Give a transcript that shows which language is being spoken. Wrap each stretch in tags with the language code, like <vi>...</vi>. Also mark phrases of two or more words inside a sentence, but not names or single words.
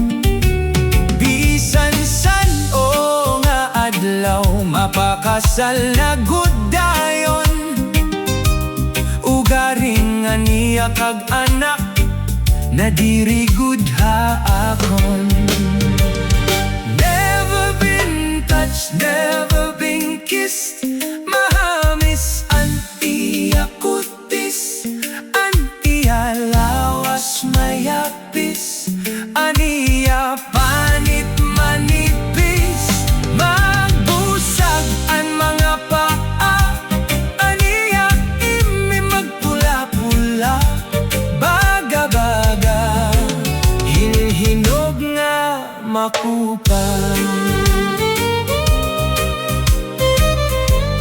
<war>Bisan san o nga adlaw, mapakasal na gudayon, ugaring aniya kag anak, na diri gud haakon.</war> <en>Never been touched, never been kissed,</en> <war>mahamis an iya kutis, an iya lawas mayapis, aniya panit manipis, magbusag an mga paa, aniya imi magpula-pula, baga-baga, hinog nga makupa.</war>